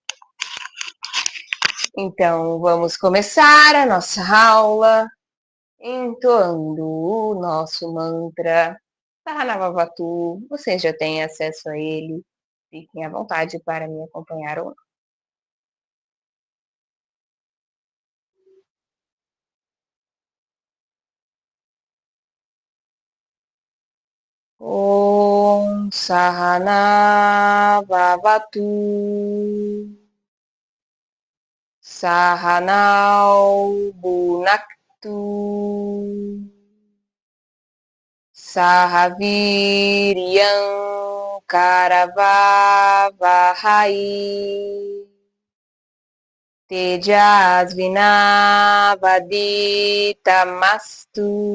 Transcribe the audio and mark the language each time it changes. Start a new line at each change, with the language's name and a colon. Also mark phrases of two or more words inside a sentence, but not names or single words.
Portuguese: Então, vamos começar a nossa aula entoando o nosso mantra Sahanavavatu. Vocês já têm acesso a ele, fiquem à vontade para me acompanhar ou não.
Sanskrit: Om Sahana Vavatu Sahanau Bunaktu Sahaviriyam Karavavahai Tejasvinavaditamastu